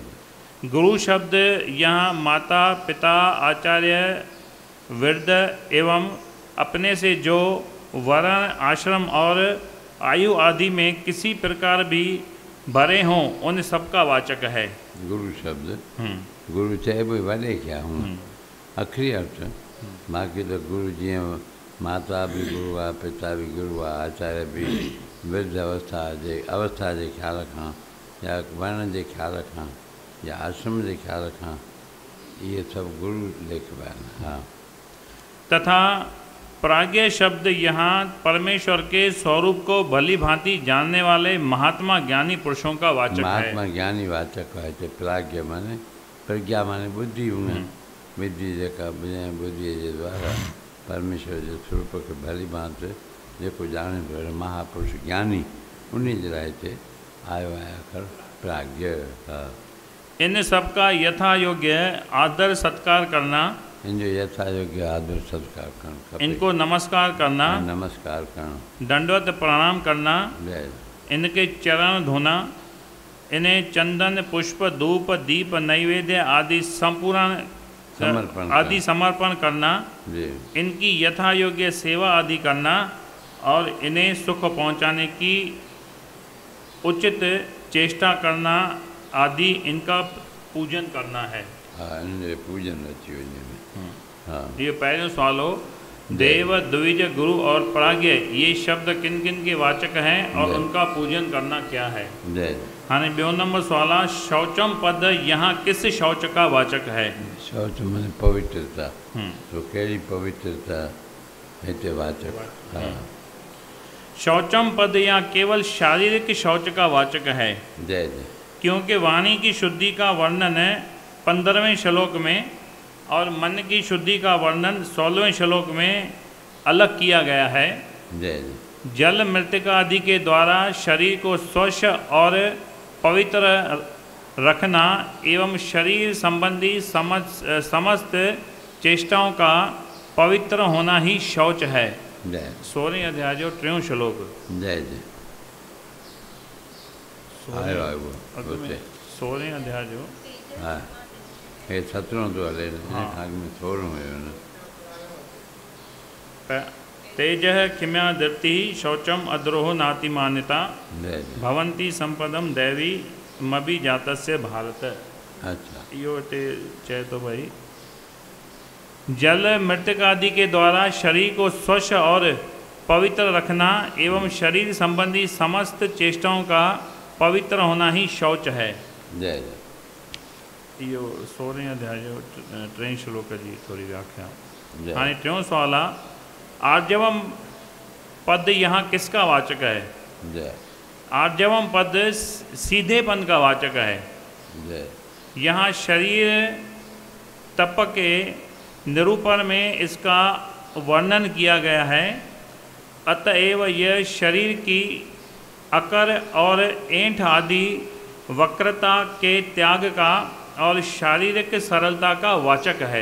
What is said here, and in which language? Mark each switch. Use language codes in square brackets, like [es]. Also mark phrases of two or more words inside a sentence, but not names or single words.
[hi] गुरु शब्द यहाँ माता, पिता, आचार्य, वृद्ध एवं अपने से जो वर्ण, आश्रम और आयु आदि में किसी प्रकार भी भरे हों, उन सबका वाचक है। [sd] गुरु शब्द गुरु चाहे भी वॾे क्या हूँ अखरी अर्थ। बाक़ी तो गुरु जीअं माता भी गुरु आहे, पिता भी गुरु आहे, आचार्य भी वृद्ध अवस्था जे ख़्याल खां या वर्ण जे ख़्याल खां या आश्रम जे ख़्याल खां इहे सभु गुरु लेखिबा आहिनि। हा [hi] तथा प्राज्ञ शब्द यहाँ परमेश्वर के स्वरूप को भली भांति जानने वाले महात्मा ज्ञानी पुरुषों का वाचक महात्मा है। [sd] ज्ञानी वाचक आहे हिते। प्राज्ञ माने प्रज्ञा माने बुद्धि हुन विधि जेका बुद्धीअ जे द्वारा परमेश्वर जे स्वरूप खे भली भांति जेको ॼाणे थो अहिड़ो महापुरुष ज्ञानी, उन जे लाइ हिते आयो आहे अखर प्राज्ञ। हा [hi] इन सबका यथा योग्य आदर सत्कार करना, [sd] इन जो यथा योग्य आदर सत्कार करणु खपे। [hi] इनको नमस्कार करना, [sd] नमस्कार करणु। [hi] दंडवत प्रणाम करना, जय इनके चरण धोना, इन्हें चंदन, पुष्प, धूप, दीप, नैवेद्य आदि समर्पण करना, जी इनकी यथा योग्य सेवा आदि करना और इन्हें सुख पहुंचाने की उचित चेष्टा करना आदि इनका पूजन करना है। [sd] हाँ इन पूजन अची वञे। हाँ ये पहिरियों सवाल हो, [hi] देव, द्विज, गुरु और प्राज्ञ ये शब्द किन किन के वाचक हैं और उनका पूजन करना क्या है? जय [sd] हाँ ॿियो नंबर सवाल आहे, [hi] शौचम पद यहाँ किस शौच का वाचक है? [sd] शौच माने पवित्रता। तो कहिड़ी पवित्रता हिते वाचक? हाँ [hi] शौचम पद यहाँ केवल शारीरिक शौच का वाचक है, जय जय क्योंकि वाणी की शुद्धि का वर्णन 15वें श्लोक में और मन की शुद्धि का वर्णन 16वें श्लोक में अलग किया गया है। जय जय जल, मृतिका आदि के द्वारा शरीर को स्वच्छ और पवित्र रखना एवं शरीर संबंधी समस्त चेष्टाओं का पवित्र होना ही शौच है। जय [sd] 16वें अध्याय जो 3 श्लोक। जय जय आयो आयो उते 16वें अध्याय जो हा हे 17 तो हले आग में थोरो हुयो न। [sa] तेज क्षम्या धृति शौचम अद्रोह नाति मान्यता जय जय भवंती संपदम दैवी मबी जातस्य भारत। [hi] अच्छा [sd] इहो हिते चए थो भाई, [hi] जल, मृतिक आदि के द्वारा शरीर को स्वच्छ और पवित्र रखना एवं शरीर संबंधी समस्त चेष्टाओं का पवित्र होना ही शौच है। जय जय [sd] इहो 16वें अध्याय जो 3 श्लोक जी थोरी व्याख्या। जय हाणे 3 सवाल आहे, [hi] आर्जवम पद यहाँ किसका वाचक है? जय आर्जवम पद सीधेपन का वाचक है। जय यहाँ शरीर तप के निरूपण में इसका वर्णन किया गया है। अतएव यह शरीर की अकर और ऐंठ आदि वक्रता के त्याग का और शारीरिक सरलता का वाचक है।